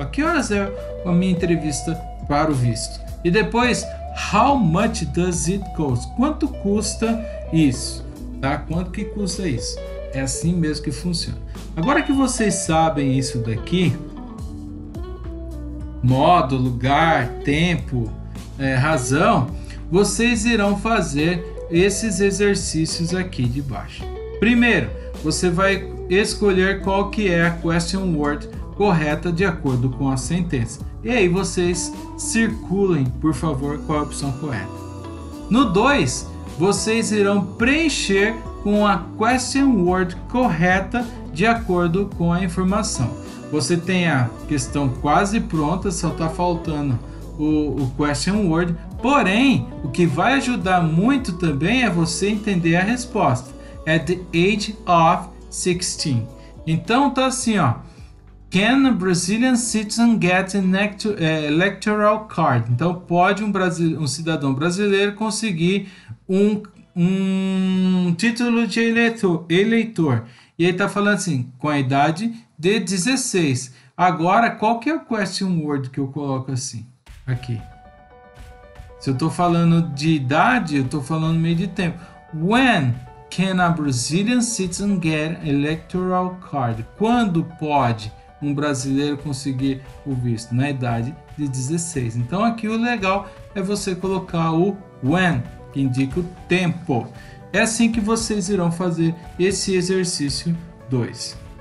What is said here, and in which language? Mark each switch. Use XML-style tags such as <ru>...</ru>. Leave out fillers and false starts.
<pt>A que horas é a minha entrevista para o visto? E depois,</pt> <en>how much does it cost?</en> <pt>Quanto custa isso? Tá? Quanto que custa isso? É assim mesmo que funciona. Agora que vocês sabem isso daqui, modo, lugar, tempo, razão, vocês irão fazer esses exercícios aqui de baixo. Primeiro, você vai escolher qual que é a question word correta de acordo com a sentença. E aí vocês circulem, por favor, qual é a opção correta. No 2, vocês irão preencher com a question word correta de acordo com a informação. Você tem a questão quase pronta, só está faltando o question word. Porém, o que vai ajudar muito também é você entender a resposta.</pt> <en>At the age of 16.</en> <pt>Então tá assim, ó.</pt> <en>Can a Brazilian citizen get an electoral card?</en> <pt>Então pode um cidadão brasileiro conseguir um título de eleitor. E aí tá falando assim, com a idade de 16. Agora, qual que é o question word que eu coloco assim? Aqui. Se eu tô falando de idade, eu tô falando meio de tempo.</pt> <en>When can a Brazilian citizen get an electoral card?</en> <pt>Quando pode um brasileiro conseguir o visto? Na idade de 16. Então aqui o legal é você colocar o when, que indica o tempo. É assim que vocês irão fazer esse exercício 2.</pt>